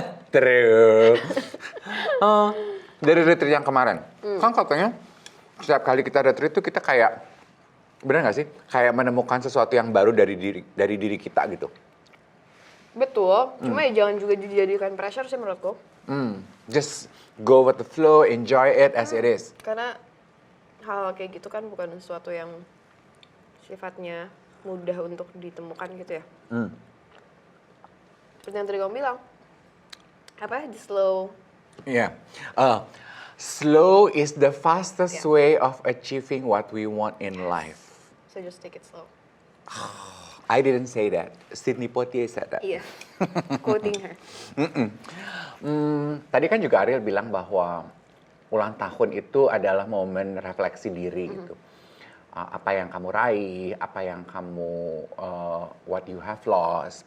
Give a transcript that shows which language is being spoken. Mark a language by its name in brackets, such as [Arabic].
[Indonesian] Terus. Dari retreat yang kemarin, kan katanya setiap kali kita retreat tuh kita kayak, benar nggak sih? Kayak menemukan sesuatu yang baru dari diri kita gitu. Betul, cuma ya jangan juga dijadikan pressure sih menurutku. [English] Just go with the flow, enjoy it as it is. [Indonesian] Karena hal kayak gitu kan bukan sesuatu yang sifatnya mudah untuk ditemukan gitu ya. Seperti yang tadi kamu bilang, apa? [English] The slow. Yeah. Slow is the fastest way of achieving what we want in life. So just take it slow. I didn't say that. Sidney Poitier said that. Iya, quoting her. [Indonesian] Tadi kan juga Ariel bilang bahwa ulang tahun itu adalah momen refleksi diri gitu. Apa yang kamu raih, apa yang kamu [English] what you have lost.